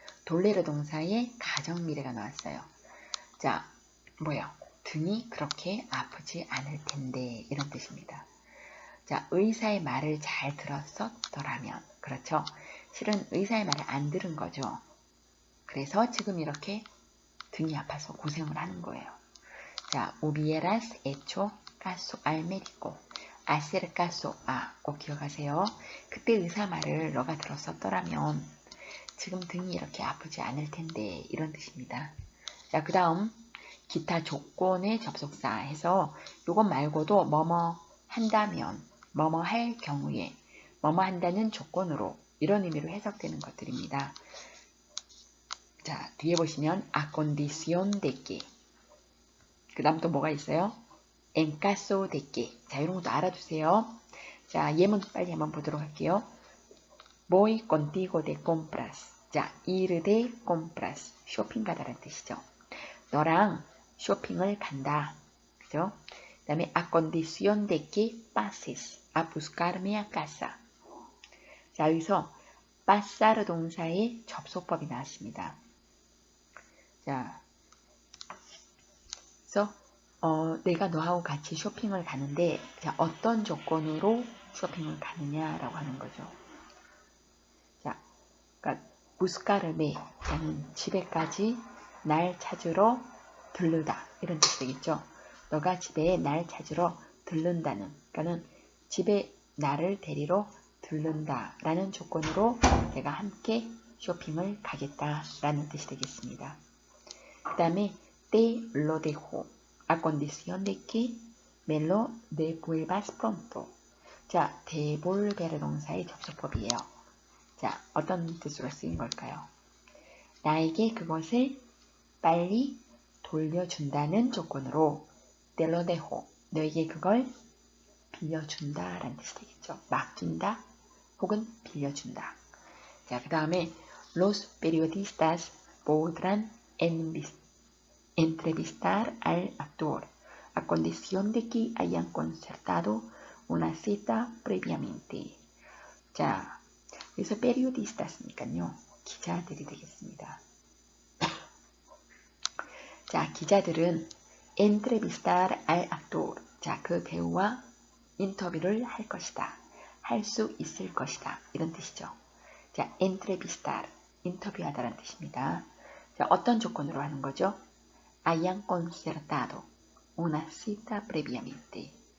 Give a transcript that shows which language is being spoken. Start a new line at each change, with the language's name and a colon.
Korean: 돌레르 동사에 가정미래가 나왔어요. 자, 뭐요? 등이 그렇게 아프지 않을 텐데, 이런 뜻입니다. 자, 의사의 말을 잘 들었었더라면, 그렇죠? 실은 의사의 말을 안 들은 거죠. 그래서 지금 이렇게 등이 아파서 고생을 하는 거예요.
Spanish: 자, hubieras hecho caso al médico. hacer caso a.
Korean: 꼭 기억하세요. 그때 의사 말을 너가 들었었더라면 지금 등이 이렇게 아프지 않을 텐데, 이런 뜻입니다. 자, 그 다음 기타 조건의 접속사 해서 이것 말고도 뭐뭐 한다면, 뭐뭐 할 경우에, 뭐뭐 한다는 조건으로, 이런 의미로 해석되는 것들입니다. 자, 뒤에 보시면
Spanish: a condición de que.
Korean: 그 다음 또 뭐가 있어요? en caso de que. 자, 이런 것도 알아두세요. 자, 예문 빨리 한번 보도록 할게요.
Spanish: voy contigo de compras. 자, ir de compras.
Korean: 쇼핑 가다라는 뜻이죠. 너랑 쇼핑을 간다. 그죠? 그 다음에
Spanish: a condición de que pases a buscarme a casa.
Korean: 자, 여기서 pasar 동사의 접속법이 나왔습니다. 자, 그래서 내가 너하고 같이 쇼핑을 가는데, 자, 어떤 조건으로 쇼핑을 가느냐라고 하는 거죠. 자, 그러니까 buscarme라는 집에까지 날 찾으러 들르다, 이런 뜻이 되겠죠. 너가 집에 날 찾으러 들른다는, 그러니까는 집에 나를 데리러 들른다라는 조건으로 내가 함께 쇼핑을 가겠다라는 뜻이 되겠습니다. 그 다음에
Spanish: te lo dejo a condición de que me lo devuelvas pronto.
Korean: 자, devolver 동사의 접속법이에요. 자, 어떤 뜻으로 쓰인 걸까요? 나에게 그것을 빨리 돌려준다는 조건으로
Spanish: te lo dejo,
Korean: 너에게 그걸 빌려준다 라는 뜻이 되겠죠. 맡긴다 혹은 빌려준다. 자, 그 다음에
Spanish: los periodistas podrán entrevistar al actor a condición de que hayan concertado una cita previamente.
Korean: 자, 여기서 periodistas니까요. 기자들이 되겠습니다. 자, 기자들은
Spanish: entrevistar al actor.
Korean: 자, 그 배우와 인터뷰를 할 것이다. 할 수 있을 것이다. 이런 뜻이죠. 자, entrevistar. 인터뷰하다라는 뜻입니다. 자, 어떤 조건으로 하는 거죠?
Spanish: hayan concertado una cita previamente.